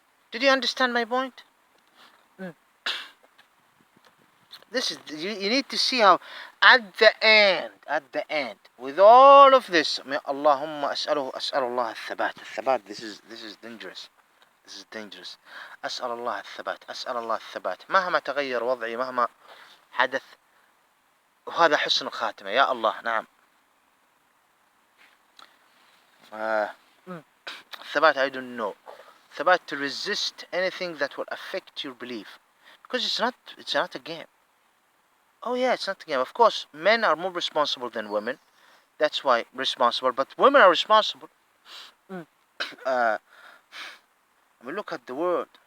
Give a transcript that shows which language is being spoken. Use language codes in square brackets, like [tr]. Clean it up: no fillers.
[en] Did you understand my point? This is, you need to see how at the end, with all of this, [ar] Allahumma as'alullah al-thabat. [en] This is dangerous. This is dangerous. [ar] أسأل الله الثبات مهما تغير وضعي مهما حدث وهذا حسن الخاتمة يا الله. نعم. [en] الثبات, I don't know. Thabat, to resist anything that will affect your belief, because it's not a game. Oh yeah, it's not a game. Of course, men are more responsible than women. That's why responsible. But women are responsible. I mean, look at the word.